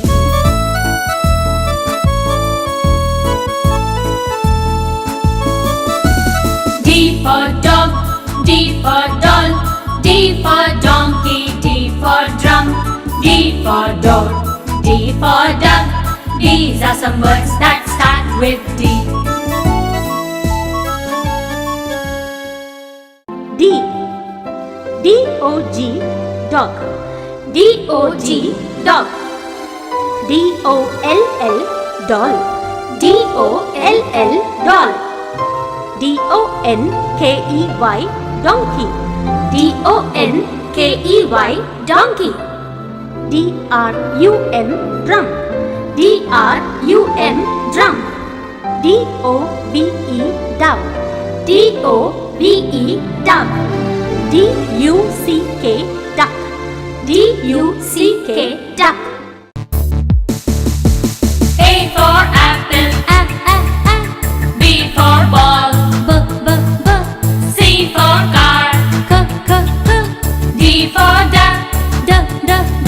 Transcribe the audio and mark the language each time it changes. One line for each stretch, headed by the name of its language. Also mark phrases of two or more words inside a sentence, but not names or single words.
English: D for dog, D for doll, D for donkey, D for drum, D for door, D for duck. These are some words that start with D. D. D-O-G, dog. D-O-G, dog. D-O-L-L, doll. D-O-L-L, doll. D-O-N-K-E-Y, donkey. D-O-N-K-E-Y, donkey. D-R-U-M, drum. D-R-U-M, drum. D-O-V-E, dove. D-O-V-E, dove. D-U-C-K, duck. D-U-C-K, duck. A for apple, A, A, A, B for ball, B, B, B, C for car, K, K, K, D for duck, D, D, D,